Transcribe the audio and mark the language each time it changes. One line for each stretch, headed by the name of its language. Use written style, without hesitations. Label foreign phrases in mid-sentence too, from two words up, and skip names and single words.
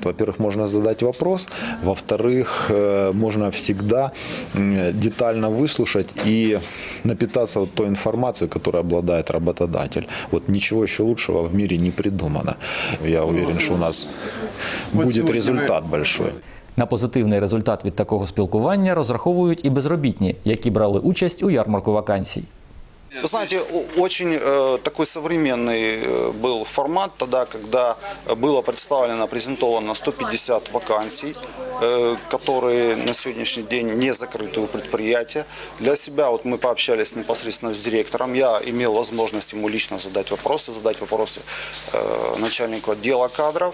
Russian: Во-первых, можно задать вопрос. Во-вторых, можно всегда детально выслушать и напитаться той информацией, которой обладает работодатель. Ничего еще лучшего в мире не придумано. Я уверен, что у нас будет результат большой.
Ukrainian: На позитивний результат від такого спілкування розраховують і безробітні, які брали участь у ярмарку вакансій.
Russian: Вы знаете, очень такой современный был формат тогда, когда было представлено, презентовано 150 вакансий, которые на сегодняшний день не закрыты у предприятия. Для себя мы пообщались непосредственно с директором, я имел возможность ему лично задать вопросы начальнику отдела кадров.